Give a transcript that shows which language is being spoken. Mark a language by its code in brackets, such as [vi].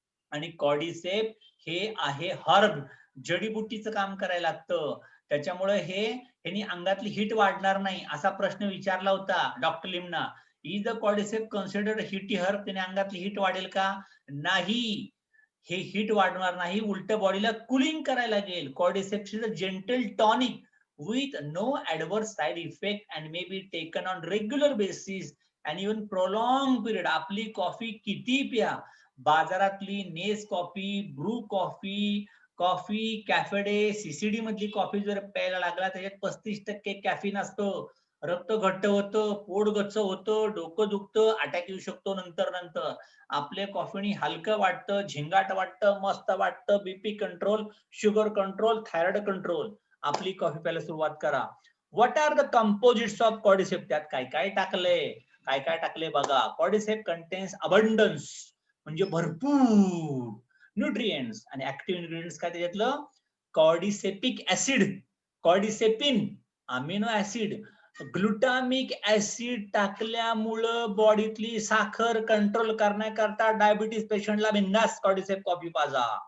[mr] आणि कॉर्डिसेप हे आहे हर्ब, जडीबुटीचं काम करायला लागतं. त्याच्यामुळे ह्यानी अंगातली हीट वाढणार नाही असा प्रश्न विचारला होता doctor लिमना. [en] Is the cordycep considered heaty herb? [mr] त्याने अंगातली हीट वाढेल का? नाही, हे हीट वाढणार नाही, उलट बॉडीला कुलिंग करायला लागेल. [en] Cordyceps is a gentle tonic with no adverse side effect and may be taken on regular basis and even prolonged period. [mr] आपली कॉफी किती प्या, बाजारातली नेस coffee, Bru coffee, coffee cafe day, CCD मधली कॉफी जर प्यायला लागला त्याच्यात 35% कॅफीन असतं. रक्त घट्ट होतं, पोट गच्च होतं, डोकं दुखतं, अटॅक येऊ शकतो नंतर नंतर. आपल्या कॉफीनी हलकं वाटतं, झिंगाट वाटतं, मस्त वाटतं, BP control, sugar control, thyroid control. आपली कॉफी प्यायला सुरुवात करा. [en] What are the composites of cordycep? [mr] त्यात काय काय टाकलंय, काय काय टाकलंय बघा. [en] cordycep contains abundance [mr] म्हणजे भरपूर न्यूट्रिएंट्स आणि ऍक्टिव्ह इन्ग्रेडियंट्स काय त्याच्यातलं? कॉर्डिसेपिक ऍसिड, कॉर्डिसेपिन, अमिनो ऍसिड, ग्लुटामिक ऍसिड टाकल्यामुळं बॉडीतली साखर कंट्रोल करण्याकरता डायबिटीस पेशंटला बिंदास कॉर्डिसेप कॉफी पाजा.